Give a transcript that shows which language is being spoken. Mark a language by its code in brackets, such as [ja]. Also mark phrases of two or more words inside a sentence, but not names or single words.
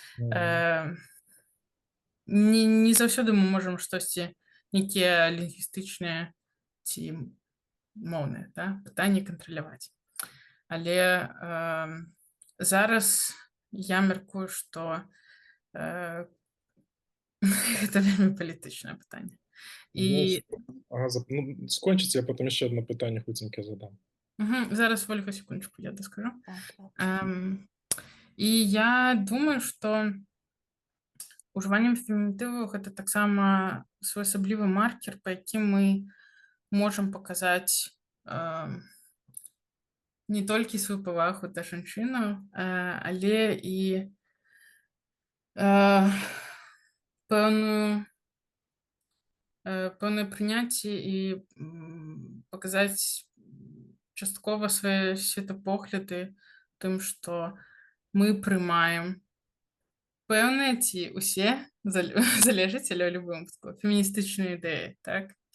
[be] Не заўсёды мы можам штосьці, нейкія лінгвістычныя ці моўныя, да, пытанні кантраляваць. Але зараз я мяркую, што гэта вельмі палітычнае пытанне. І Скончыце, [uk] я потім ще одне питання хуценьке задам. [be] зараз, Ольга, секундочку, я доскажу. Так. І я думаю, што ужыванне фемінітываў гэта таксама своеасаблівы маркер, па якім мы можам паказаць не толькі сваю павагу да жанчынаў, але і пэўнае прыняцце і паказаць часткова свае светапогляды тым, што мы прымаем пэўныя ці ўсе, залежыць, але ў любым выпадку, феміністычныя ідэі, так?